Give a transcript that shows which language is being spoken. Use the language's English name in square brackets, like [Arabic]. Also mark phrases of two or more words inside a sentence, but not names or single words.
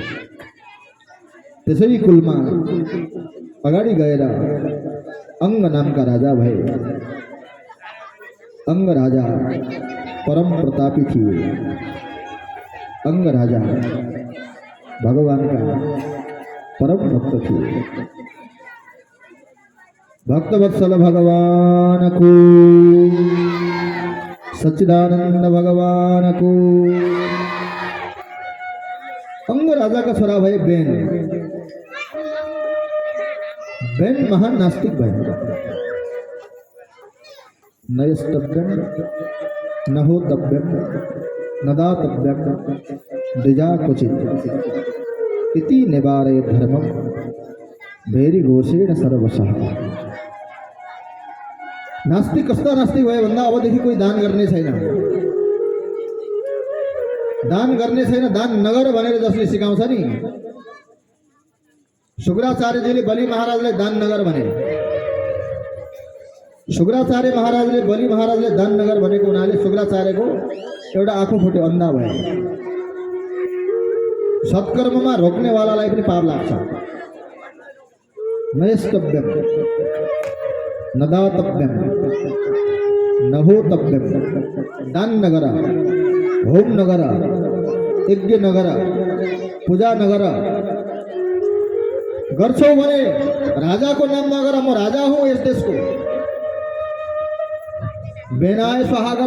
[Nepali] त्यसै कुलमा अगाडि गएर अंग नामका राजा भए। अंग राजा परम प्रतापी थिए। अंग राजा भगवानका परम भक्त थिए। भक्तवत्सल भगवान को, सच्चिदानंद भगवान को। अंग राजा का छोरा भए बेन। बेन महान नास्तिक भए। [Sanskrit] नयस्तव्यम न होतव्यम न दातव्यम द्विजा क्वचित् इति निवारय धर्मम भेरी घोषेण सर्वशः। [Nepali] नास्तिक कस्ता नास्तिक भए भन्दा अबदेखि कोही दान गर्ने छैन। दान गर्ने छैन, दान नगर भनेर जसले सिकाउँछ नि। शुक्राचार्यजीले बलि महाराजलाई दान नगर भने। शुक्राचार्य महाराजले बलि महाराजले दान नगर भनेको हुनाले शुक्राचार्यको एउटा आँखो फुट्यो, अन्धा भयो। सत्कर्ममा रोक्नेवालालाई पनि पाप लाग्छ। [Sanskrit] नयस्तव्यम न दातव्यम न होतव्यम। [Nepali] दान नगर, होम नगर, यज्ञ नगर, पूजा नगर। गर्छौ भने राजाको नाम नगर। म राजा हुँ यस देशको। [Sanskrit] बेनाय स्वाहा [Nepali] गर।